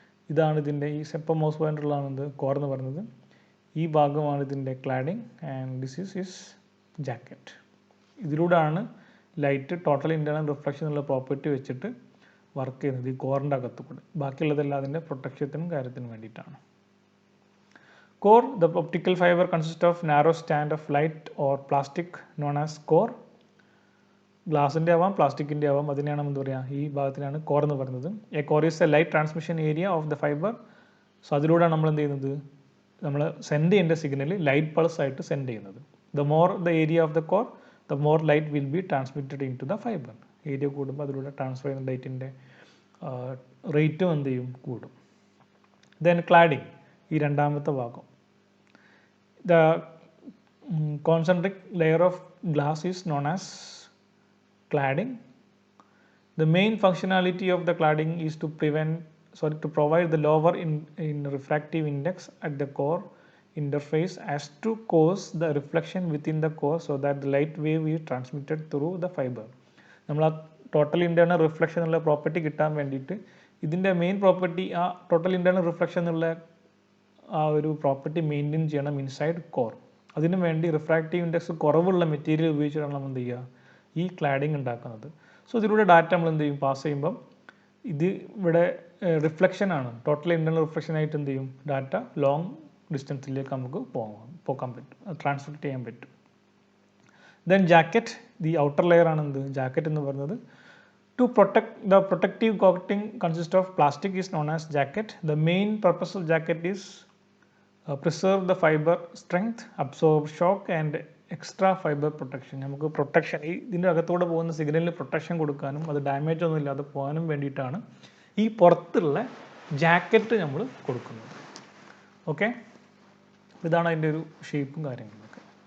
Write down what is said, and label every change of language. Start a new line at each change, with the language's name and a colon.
Malayalam: ഇതാണ് ഇതിൻ്റെ ഈ സെപ്പം മൗസ് പോയിൻ്റുള്ളതാണ് എന്ത്, കോർ എന്ന് പറയുന്നത്. ഈ ഭാഗമാണ് ഇതിൻ്റെ cladding
English: And this is jacket.
Malayalam: ഇതിലൂടെയാണ് ലൈറ്റ് ടോട്ടൽ ഇൻറ്റേർണൽ റിഫ്ലക്ഷൻ എന്നുള്ള പ്രോപ്പർട്ടി വെച്ചിട്ട് വർക്ക് ചെയ്യുന്നത് ഈ കോറിൻ്റെ അകത്ത് കൂടെ. ബാക്കിയുള്ളതെല്ലാം അതിൻ്റെ പ്രൊട്ടക്ഷത്തിനും കാര്യത്തിനും വേണ്ടിയിട്ടാണ്.
English: Core, the optical fiber consists of narrow strand of light or plastic known as core.
Malayalam: ഗ്ലാസിൻ്റെ ആവാം, പ്ലാസ്റ്റിക്കിൻ്റെ ആവാം, അതിനെയാണ് എന്ത് പറയുക, ഈ ഭാഗത്തിനാണ് കോർ എന്ന് പറയുന്നത്.
English: A core is a light transmission area of the fiber.
Malayalam: So അതിലൂടെയാണ് നമ്മൾ എന്ത് ചെയ്യുന്നത്, നമ്മൾ സെൻഡ് ചെയ്യേണ്ട സിഗ്നൽ ലൈറ്റ് പൾസ് ആയിട്ട് സെൻഡ് ചെയ്യുന്നത്.
English: The more the area of the core, the more light will be transmitted into the fiber.
Malayalam: Area കൂടുമ്പോൾ അതിലൂടെ ട്രാൻസ്ഫർ ചെയ്യുന്ന ലൈറ്റിൻ്റെ റേറ്റും എന്ത് ചെയ്യും, കൂടും. ദെൻ ക്ലാഡിങ്, ഈ രണ്ടാമത്തെ ഭാഗം.
English: The concentric layer of glass is known as cladding. The main functionality of the cladding is to provide the lower in refractive index at the core interface as to cause the reflection within the core so that the light wave is transmitted through the fiber.
Malayalam: നമ്മൾ ആ total internal reflection എന്നുള്ള property കിട്ടാൻ വേണ്ടിയിട്ട് ഇതിൻ്റെ main property, ആ total internal reflection എന്നുള്ള ആ ഒരു പ്രോപ്പർട്ടി മെയിൻറ്റെയിൻ ചെയ്യണം ഇൻസൈഡ് കോർ. അതിനു വേണ്ടി റിഫ്രാക്റ്റീവ് ഇൻഡെക്സ് കുറവുള്ള മെറ്റീരിയൽ ഉപയോഗിച്ചിട്ടാണ് നമ്മൾ എന്ത് ചെയ്യുക, ഈ ക്ലാഡിങ് ഉണ്ടാക്കുന്നത്. സോ ഇതിലൂടെ ഡാറ്റ നമ്മൾ എന്ത് ചെയ്യും, പാസ് ചെയ്യുമ്പം ഇത് ഇവിടെ റിഫ്ലക്ഷനാണ്, ടോട്ടൽ ഇൻറ്റേർണൽ റിഫ്ലക്ഷനായിട്ട് എന്ത് ചെയ്യും, ഡാറ്റ ലോങ് ഡിസ്റ്റൻസിലേക്ക് നമുക്ക് പോകാൻ പറ്റും, ട്രാൻസ്ഫർ ചെയ്യാൻ പറ്റും. Then jacket,
English: the outer layer
Malayalam: ആണ് എന്ത്, ജാക്കറ്റ് എന്ന് പറയുന്നത്.
English: To protect, the protective coating consists of plastic is known as jacket. The main purpose of jacket is preserve the fiber strength, absorb shock and extra fiber protection.
Malayalam: നമുക്ക് protection, ഈ ഇതിൻ്റെ അകത്തൂടെ പോകുന്ന സിഗ്നലിന് protection കൊടുക്കാനും അത് damage ഒന്നും ഇല്ലാതെ പോകാനും വേണ്ടിയിട്ടാണ് ഈ പുറത്തുള്ള ജാക്കറ്റ് നമ്മൾ കൊടുക്കുന്നത്. ഓക്കെ, ഇതാണ് അതിൻ്റെ ഒരു ഷേപ്പും കാര്യങ്ങളൊക്കെ.